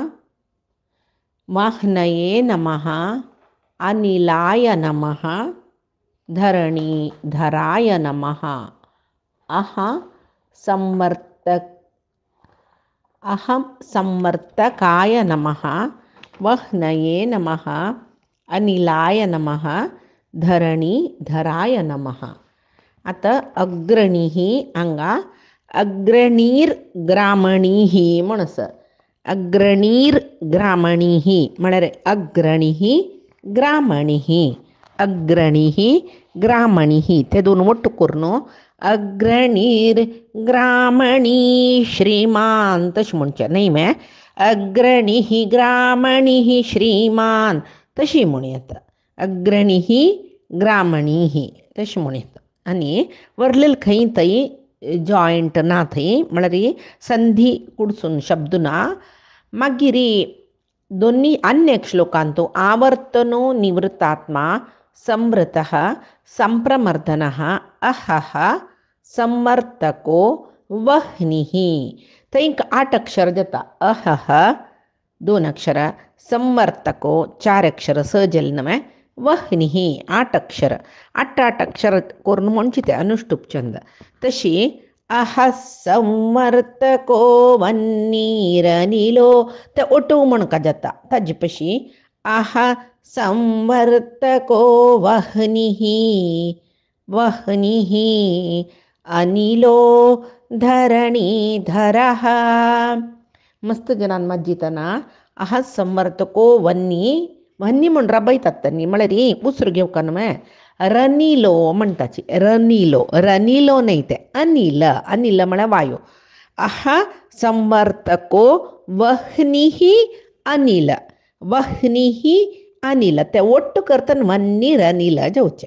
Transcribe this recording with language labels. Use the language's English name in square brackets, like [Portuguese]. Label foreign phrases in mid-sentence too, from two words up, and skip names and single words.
[Sanskrit] वह्नये नमः, अनिलाय नमः, धरणीधराय नमः, अहं संवर्तकाय नमः, वह्नये नमः, अनिलाय नमः, धरणीधराय नमः. [Konkani] आता अग्रणीः अंगा अग्रणीर्ग्रामणीः म्हणस. अग्रणीर्ग्रामणीः म्हणरे [Sanskrit] अग्रणीः ग्रामणीः, अग्रणीः ग्रामणीः [Konkani] ते दोन ಒಟ್ಟು करून अग्रणीर्ग्रामणी श्रीमान तशी म्हणच्या नाही मॅ. [Sanskrit] अग्रणीः ग्रामणीः श्रीमान [Konkani] तशी म्हणूयात. [Sanskrit] अग्रणीः ग्रामणीः [Konkani] तशी म्हणूयात. आणि वरलेल खंय थंय जॉइंट ना थंय म्हळ्यार संधी कुडसून शब्दना मागीर दोन्ही अन्य श्लोकांतो आवर्तनो [Sanskrit] निवृत्तात्मा संवृतः संप्रमर्दनः अहः संवर्तको वह्निः. [Konkani] थंय 8 अक्षर जाता. अहः 2 अक्षर, संवर्तको 4 अक्षर सहजल नव्हे वह्निही 8 अक्षर 8 करून म्हणची ते अनुष्टुप छंद. तशी [Sanskrit] अह संवर्तको वन्नीरनिलो [Konkani] ते ओटू म्हणका जाता ताजे पशी [Sanskrit] अह संवर्तको वह्निही वह्निही अनिलो धरणीधरः. [Konkani] मस्त जनान मज्जितना [Sanskrit] अह संवर्तको वन्नी वन्नी [Konkani] म्हण राबयतात त्यांनी म्हळ्यार उसर घेवका न्हय रनिलो म्हणटाची रनिलो रनिलो नाही ते अनिल अनिल म्हळ्यार वायू. [Sanskrit] अह संवर्तको वह्निही अनिल [Konkani] वह्निही अनिल ते ಒಟ್ಟು करतना वन्नी रनिल जावचे.